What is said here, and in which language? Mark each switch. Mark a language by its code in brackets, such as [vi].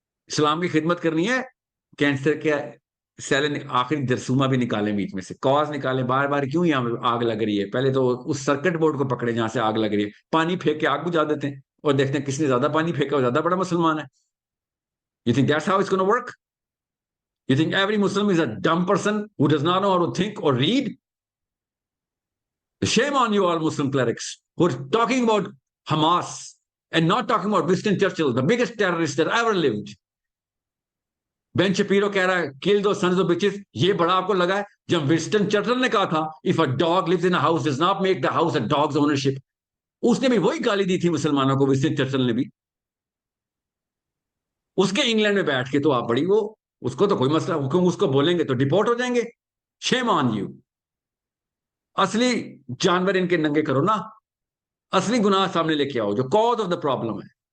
[ur] اسلام کی خدمت کرنی ہے. کینسر کے سیل آخری جرثومہ بھی نکالیں بیچ میں سے، کاز نکالیں، بار بار کیوں یہاں آگ لگ رہی ہے. پہلے تو اس سرکٹ بورڈ کو پکڑے جہاں سے آگ لگ رہی ہے، پانی پھینک کے آگ بجھا دیتے ہیں اور دیکھتے ہیں کس نے زیادہ پانی پھینکا وہ زیادہ بڑا مسلمان ہے. [en] You think that's how it's going to work? You think every Muslim is a dumb person who does not know how to think or read? Shame on you all Muslim clerics who are talking about Hamas and not talking about Winston Churchill, the biggest terrorist that ever lived. [ur] بین شپیرو کہہ رہا ہے [en] kill those sons of bitches. [ur] یہ بڑا آپ کو لگا ہے جب ونسٹن چرچل نے کہا تھا [en] if a dog lives in a house does not make the house a dog's ownership. [ur] اس نے بھی وہی گالی دی تھی مسلمانوں کو، ونسٹن چرچل نے بھی. اس کے انگلینڈ میں بیٹھ کے تو آپ بڑی وہ اس کو تو کوئی مسئلہ، حکم اس کو بولیں گے تو ڈپورٹ ہو جائیں گے. [en] Shame on you. [ur] اصلی جانور ان کے ننگے کرو نا، اصلی گناہ سامنے لے کے آؤ جو [en] cause of the problem [ur] ہے.